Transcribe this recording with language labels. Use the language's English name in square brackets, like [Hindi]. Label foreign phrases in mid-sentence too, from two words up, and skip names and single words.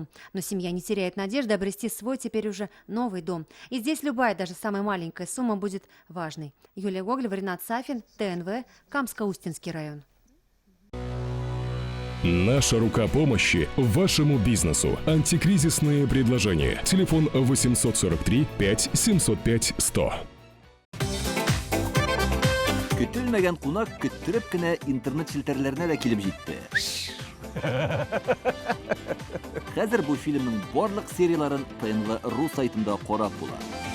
[Russian] Но семья не теряет надежды обрести свой теперь уже новый дом. И здесь любая, даже самая маленькая сумма будет важной. Юлия Гоголева, Ренат Сафин, ТНВ, Камско-Устинский район. Наша рука помощи вашему бизнесу. Антикризисные предложения. Телефон 843 5 705 100. [Tatar] Көтелмәгән кунак көттүреп кенә интернет челтәрләренә дә килеп җитте. Хәзер бу фильмның барлык серияларын ТНВ.ру сайтында карап була.